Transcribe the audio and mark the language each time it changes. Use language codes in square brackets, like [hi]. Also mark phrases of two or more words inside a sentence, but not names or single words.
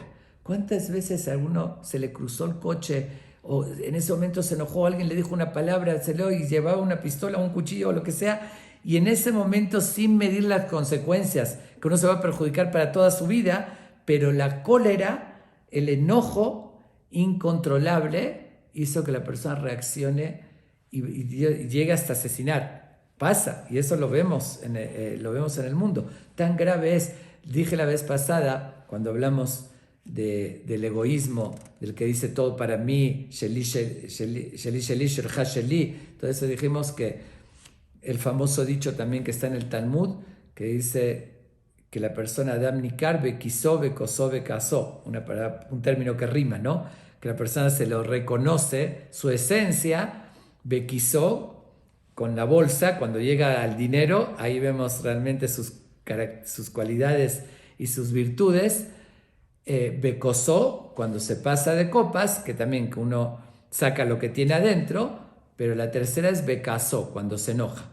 [es] ¿Cuántas veces a uno se le cruzó el coche o en ese momento se enojó, alguien le dijo una palabra, y llevaba una pistola, un cuchillo o lo que sea, y en ese momento sin medir las consecuencias, que uno se va a perjudicar para toda su vida, pero la cólera, el enojo incontrolable hizo que la persona reaccione y llegue hasta asesinar. Pasa, y eso lo vemos en el mundo. Tan grave es, dije la vez pasada, cuando hablamos del egoísmo, del que dice todo para mí, [he] שלי, שלי, שלי, שלי, שלך, שלי. [es] Entonces dijimos que el famoso dicho también que está en el Talmud, que dice que la persona [he] אדם ניכר בכיסו, בכוסו, בכעסו, [es] un término que rima, ¿no? Que la persona se lo reconoce, su esencia, bekisó, con la bolsa, cuando llega al dinero, ahí vemos realmente sus cualidades y sus virtudes. Bekosó, cuando se pasa de copas, que también que uno saca lo que tiene adentro, pero la tercera es bekasó, cuando se enoja.